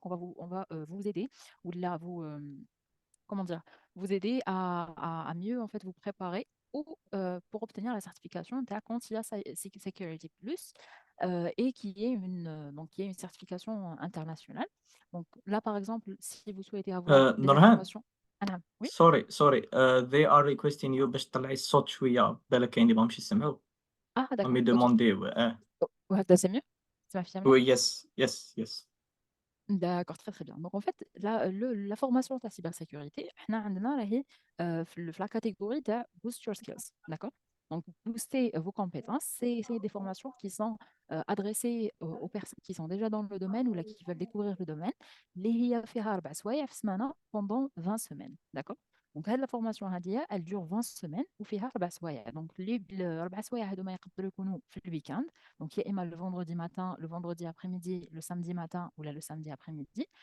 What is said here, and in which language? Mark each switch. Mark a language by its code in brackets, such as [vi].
[fr] Donc on va vous aider ou là comment dire, vous aider à mieux en fait vous préparer ou pour obtenir la certification de la CompTIA Security Plus et qui est une certification internationale. Donc là par exemple, si vous souhaitez avoir des Norhan, informations, ah, non, oui, [en] sorry they are requesting you [ar] باش تطلعي الصوت شوية بالك كاين اللي ماهمش يسمعوا ah هم [fr] d'accord, ok. يدومونديو Là, c'est mieux? Ça m'affirme mieux? Oui, yes. D'accord, très très bien. Donc en fait, la formation de la cybersécurité, [ar] احنا عندنا راهي في [fr] la catégorie de boost your skills, d'accord? Donc booster vos compétences, c'est des formations qui sont adressées aux personnes qui sont déjà dans le domaine ou là, qui veulent découvrir le domaine. [ar] اللي هي فيها 4 سوايع في السمانة [fr] pendant 20 semaines, d'accord? Donc [ar] هذه [fr] la formation هذه elle dure 20 semaines [ar] وفيها 4 سوايع. Donc ال4 سوايع هذوما يقدروا يكونوا في الويكاند. [fr] Donc, il y a le vendredi matin, le vendredi après-midi, le samedi matin ou là, le samedi après-midi.